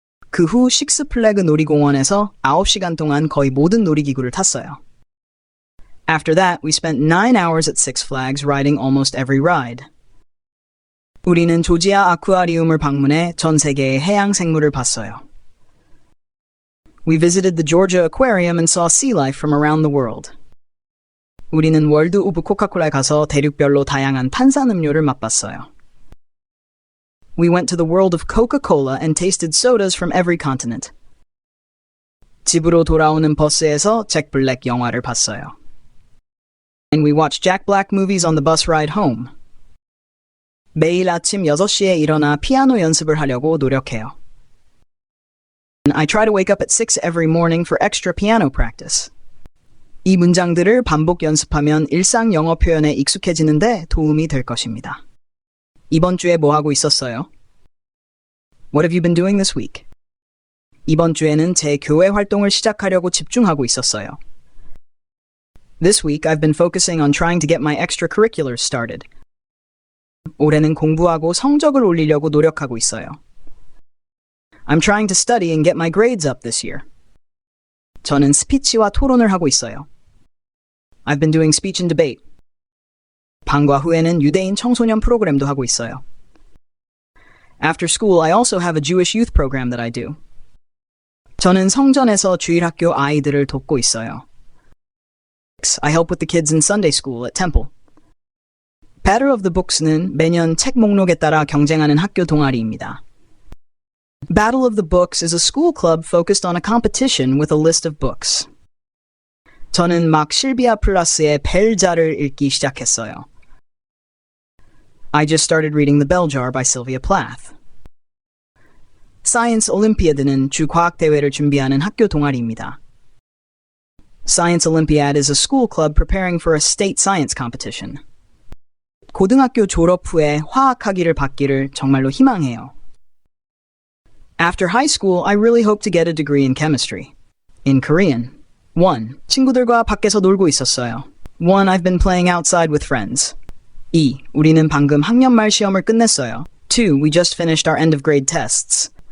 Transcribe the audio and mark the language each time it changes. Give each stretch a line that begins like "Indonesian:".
Korean: 그 후 식스플래그 놀이공원에서 9시간 동안 거의 모든 놀이기구를 탔어요.
English: After that, we spent 9 hours at Six Flags riding almost every ride.
Korean: 우리는 조지아 아쿠아리움을 방문해 전 세계의 해양 생물을 봤어요.
English: We visited the Georgia Aquarium and saw sea life from around the world.
Korean: 우리는 월드 오브 코카콜라에 가서 대륙별로 다양한 탄산음료를 맛봤어요.
English: We went to the world of Coca-Cola and tasted sodas from every continent.
Korean: 집으로 돌아오는 버스에서 잭 블랙 영화를 봤어요.
English: And we watched Jack Black movies on the bus ride home.
Korean: 매일 아침 6시에 일어나 피아노 연습을 하려고 노력해요.
English: I try to wake up at 6 every morning for extra piano practice.
Korean: 이 문장들을 반복 연습하면 일상 영어 표현에 익숙해지는데 도움이 될 것입니다. 이번 주에 뭐 하고 있었어요?
English: What have you been doing this week?
Korean: 이번 주에는 제 교회 활동을 시작하려고 집중하고 있었어요.
English: This week I've been focusing on trying to get my extracurriculars started.
Korean: 올해는 공부하고 성적을 올리려고 노력하고 있어요.
English: I'm trying to study and get my grades up this year.
Korean: 저는 스피치와 토론을 하고 있어요.
English: I've been doing speech and debate.
Korean: 방과 후에는 유대인 청소년 프로그램도 하고 있어요.
English: After school, I also have a Jewish youth program that I do.
Korean: 저는 성전에서 주일학교 아이들을 돕고 있어요.
English: I help with the kids in Sunday school at Temple.
Korean: Battle of the Books는 매년 책 목록에 따라 경쟁하는 학교 동아리입니다.
English: Battle of the Books is a school club focused on a competition with a list of books.
Korean: 저는 막 실비아 플라스의 벨자를 읽기 시작했어요.
English: I just started reading The Bell Jar by Sylvia Plath.
Korean: Science Olympiad는 주 과학 대회를 준비하는 학교 동아리입니다.
English: Science Olympiad is a school club preparing for a state science competition.
Korean: 고등학교 졸업 후에 화학학위를 받기를 정말로 희망해요.
English: After high school, I really hope to get a degree in chemistry. In Korean. 1.
Korean: 친구들과 밖에서 놀고 있었어요. 1.
English: I've been playing outside with friends. 2.
Korean: 우리는 방금 학년말 시험을 끝냈어요. 2.
English: We just finished our end of grade tests.